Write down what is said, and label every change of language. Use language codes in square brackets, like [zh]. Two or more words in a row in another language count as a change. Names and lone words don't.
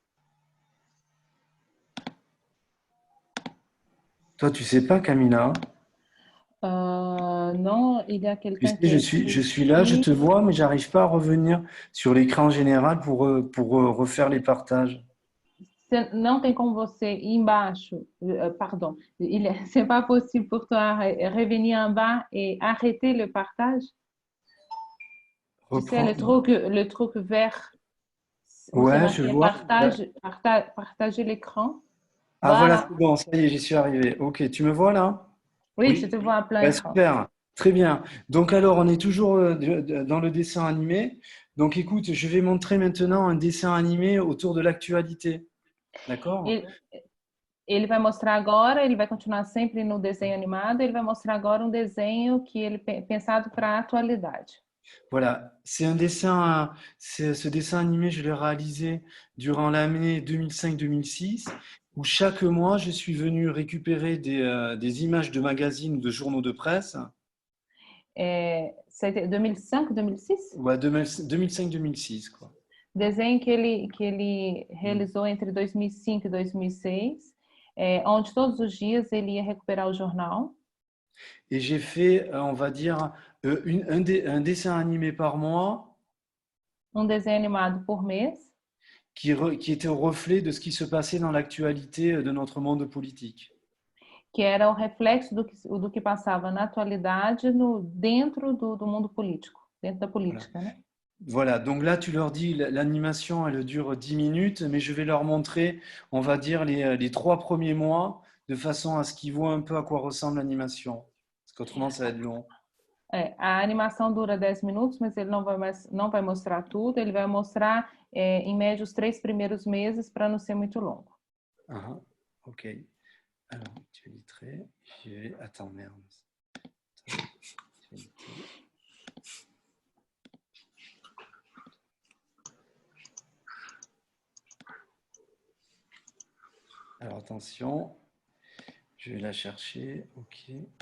[fr] Toi, tu sais pas, Camilla? Non, il y a Tu quelqu'un sais, qui je écrit suis là, je te vois, mais j'arrive pas à revenir sur l'écran général pour refaire les partages. [pt] Não tem como você ir embaixo, [fr] pardon, c'est pas possible pour toi revenir en bas et arrêter le partage? Tu sais, Reprendre. le truc vert où c'est Ouais, je marqué vois. partager l'écran. Ah voilà, Voilà. c'est bon, ça y est, j'y suis arrivé. Ok, tu me vois là? Oui, je Oui, te vois à plein Ouais, écran. super, très bien. Donc alors, on est toujours dans le dessin animé. Donc écoute, je vais montrer maintenant un dessin animé autour de l'actualité. D'accord? [pt] Ele, ele vai mostrar agora, ele vai continuar sempre no desenho animado, ele vai mostrar agora um desenho que ele pensado para a atualidade. [fr] Voilà, ce dessin animé, je l'ai réalisé durant l'année 2005-2006, où chaque mois, je suis venu récupérer des images de magazines ou de journaux de presse. C'était 2005, 2006? Ouais, 2005-2006, quoi. [pt] Desenho que ele realizou entre 2005 e 2006, onde todos os dias ele ia recuperar o jornal. [fr] Et j'ai fait, on va dire, un dessin animé par mois [pt] Desenho animado por mês, [fr] qui était au reflet de ce qui se passait dans l'actualité de notre monde politique. [pt] que era o reflexo do que passava na atualidade dentro do mundo político, dentro da [fr] Voilà. [pt] política, né? [fr] Voilà, donc là, tu leur dis, l'animation, elle dure 10 minutes, mais je vais leur montrer, on va dire, les 3 premiers mois, de façon à ce qu'ils voient un peu à quoi ressemble l'animation. Parce qu'autrement, ça va être long. [pt] A animação dura 10 minutos, mas ele não vai mostrar tudo, ele vai mostrar, em média, os 3 primeiros meses para não ser muito longo. Ah, ok. [fr] Alors, actualité, je vais... Attends, merde. Actualité. Alors, attention, je vais la chercher, ok.